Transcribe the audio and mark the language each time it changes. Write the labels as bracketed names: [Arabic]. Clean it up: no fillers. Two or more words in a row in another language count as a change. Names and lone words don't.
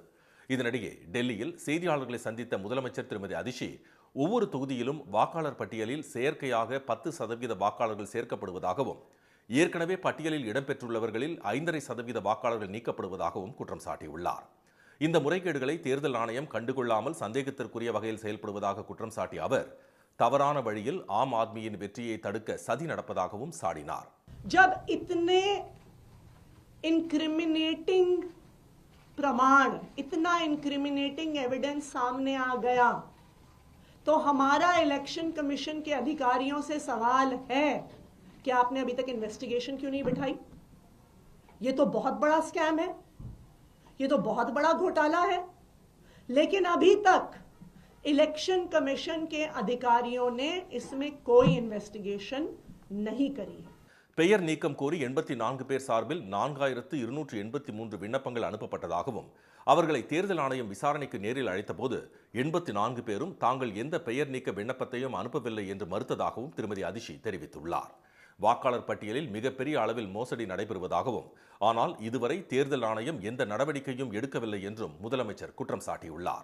[Tamil] இதனிடையே டெல்லியில் செய்தியாளர்களை சந்தித்த முதலமைச்சர் திருமதி அதிஷி ஒவ்வொரு தொகுதியிலும் வாக்காளர் பட்டியலில் செயற்கையாக 10% வாக்காளர்கள் சேர்க்கப்படுவதாகவும் ஏற்கனவே பட்டியலில் இடம்பெற்றுள்ளவர்களில் 5.5% வாக்காளர்கள் நீக்கப்படுவதாகவும் குற்றம் சாட்டியுள்ளார். இந்த முறைகேடுகளை தேர்தல் ஆணையம் கண்டுகொள்ளாமல் சந்தேகத்திற்குரிய வகையில் செயல்படுவதாக குற்றம் சாட்டிய அவர் தவறான வழியில் ஆம் ஆத்மியின் வெற்றியை தடுக்க சதி நடப்பதாகவும் சாடினார். [Hindi] जब इतने इंक्रिमिनेटिंग प्रमाण, इतना [English] incriminating evidence [Hindi] सामने आ गया तो हमारा [English] election commission [Hindi] के अधिकारियों से सवाल है कि आपने अभी तक इन्वेस्टिगेशन क्यों नहीं बिठाई? ये तो बहुत बड़ा स्कैम है, ये तो बहुत बड़ा घोटाला है, लेकिन अभी तक [English] election commission [Hindi] के अधिकारियों ने इसमें कोई इन्वेस्टिगेशन नहीं करी है. [Tamil] பெயர் நீக்கம் கோரி 84 பேர் சார்பில் 4283 விண்ணப்பங்கள் அனுப்பப்பட்டதாகவும் அவர்களை தேர்தல் ஆணையம் விசாரணைக்கு நேரில் அழைத்தபோது 84 பேரும் தாங்கள் எந்த பெயர் நீக்க விண்ணப்பத்தையும் அனுப்பவில்லை என்று மறுத்ததாகவும் திருமதி அதிஷி தெரிவித்துள்ளார். வாக்காளர் பட்டியலில் மிகப்பெரிய அளவில் மோசடி நடைபெறுவதாகவும் ஆனால் இதுவரை தேர்தல் ஆணையம் எந்த நடவடிக்கையும் எடுக்கவில்லை என்றும் முதலமைச்சர் குற்றம் சாட்டியுள்ளார்.